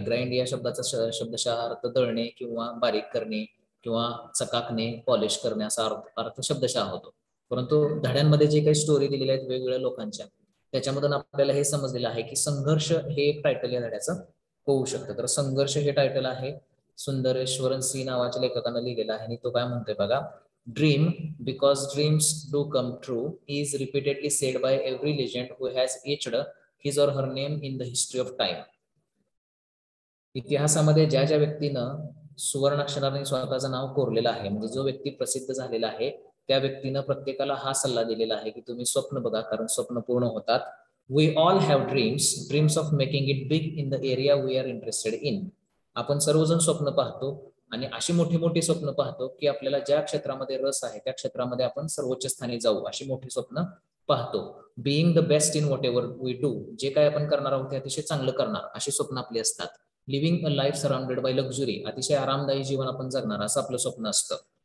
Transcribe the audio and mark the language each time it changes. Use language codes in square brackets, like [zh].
[mr] Grind या शब्दाचा शब्दशः अर्थ दळणे किंवा बारीक करणे किंवा चकाकणे, पॉलिश करणे असा अर्थ शब्दशः होतो. परंतु धड्यांमध्ये जे काही स्टोरी दिलेल्या आहेत वेगवेगळ्या लोकांच्या, त्याच्यामधून आपल्याला हे समजलेलं आहे की संघर्ष हे एक टायटल या धड्याचं होऊ शकतं. तर संघर्ष हे टायटल आहे सुंदरेश्वरन सी नावाच्या लेखकानं लिहिलेलं आहे आणि तो काय म्हणतोय बघा. [en] Dream because dreams do come true is repeatedly said by every legend who has etched his or her name in the history of time. [mr] इतिहासामध्ये ज्या ज्या व्यक्तीनं सुवर्णाक्षराने स्वतःचं नाव कोरलेलं आहे, म्हणजे जो व्यक्ती प्रसिद्ध झालेला आहे, त्या व्यक्तीनं प्रत्येकाला हा सल्ला दिलेला आहे की तुम्ही स्वप्न बघा, कारण स्वप्न पूर्ण होतात. [en] We all have dreams of making it big in the area we are interested in. [mr] आपण सर्वजण स्वप्न पाहतो आणि अशी मोठी मोठी स्वप्न पाहतो की आपल्याला ज्या क्षेत्रामध्ये रस आहे त्या क्षेत्रामध्ये आपण सर्वोच्च स्थानी जाऊ, अशी मोठी स्वप्न पाहतो. [en] being the best in whatever we do, [mr] जे काय आपण करणार आहोत ते अतिशय चांगलं करणार, अशी स्वप्न आपली असतात. [en] living a life surrounded by luxury, [mr] अतिशय आरामदायी जीवन आपण जगणार असं आपलं स्वप्न असतं.